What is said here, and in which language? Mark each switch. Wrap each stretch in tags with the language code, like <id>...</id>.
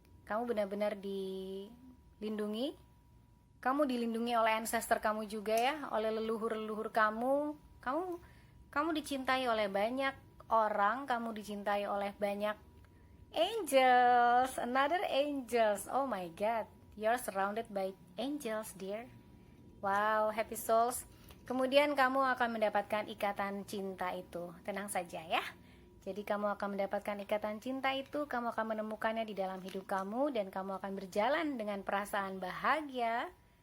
<id>Kamu benar-benar dilindungi. Kamu dilindungi oleh ancestor kamu juga ya, oleh leluhur-leluhur kamu. Kamu dicintai oleh banyak orang, kamu dicintai oleh banyak angels,</id> <en>another angels. Oh my god, you're surrounded by angels, dear. Wow, happy souls.</en> <id>Kemudian kamu akan mendapatkan ikatan cinta itu. Tenang saja ya. Jadi kamu akan mendapatkan ikatan cinta itu, kamu akan menemukannya di dalam hidup kamu dan kamu akan berjalan dengan perasaan bahagia.</id>